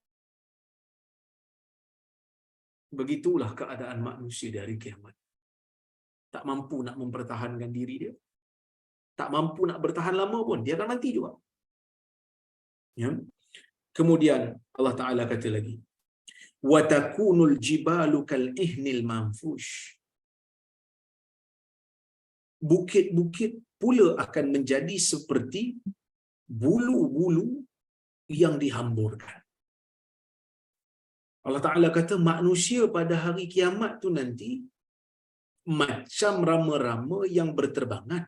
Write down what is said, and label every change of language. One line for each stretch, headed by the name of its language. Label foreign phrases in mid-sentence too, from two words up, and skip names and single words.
Malay: Begitulah keadaan manusia dari kiamat. Tak mampu nak mempertahankan diri dia. Tak mampu nak bertahan lama pun, dia akan mati juga. Ya. Kemudian Allah Ta'ala kata lagi,
Arabic: وَتَكُونُ الْجِبَالُ كَالْعِهْنِ الْمَنفُوشِ.
Malay: Bukit-bukit pula akan menjadi seperti bulu-bulu yang dihamburkan. Allah Ta'ala kata manusia pada hari kiamat tu nanti macam rama-rama yang berterbangan.